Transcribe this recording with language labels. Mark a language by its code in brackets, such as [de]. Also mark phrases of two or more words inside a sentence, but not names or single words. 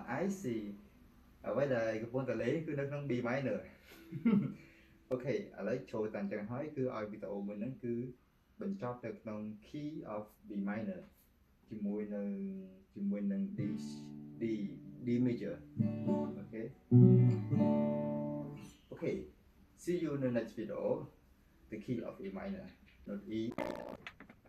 [km] see អ្វីដែលកំពុងតែលេងគឺនៅក្នុង [en] B minor [km] អូខេឥឡូវចូលតាំងចឹងហើយគឺឲ្យវីដេអូមួយហ្នឹងគឺបញ្ចប់ទៅក្នុង [en] key of B minor [km] ជាមួយនឹង [en] D major [km] អូខេ [en] see you in the next video the key of A minor not E